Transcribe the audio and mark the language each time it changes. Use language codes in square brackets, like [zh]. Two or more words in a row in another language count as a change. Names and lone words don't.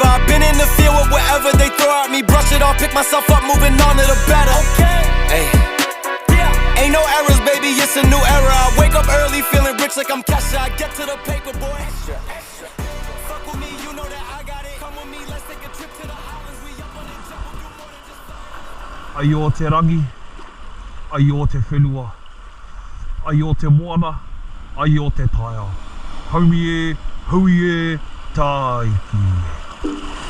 [en] I've been in the field with whatever they throw at me. Brush it off, pick myself up, moving on to the better. Hey. Ain't no errors, baby, it's a new era. I wake up early, feeling rich like I'm Kesha. I get to the paper, boy. Fuck with me, you know that I got it. Come with me, let's take a trip to the islands. We up on the jungle, do more than just... [mi] Ai o te rangi, ai o te whenua, ai o te moana, ai o te taia. Haumi e, hui e, taiki.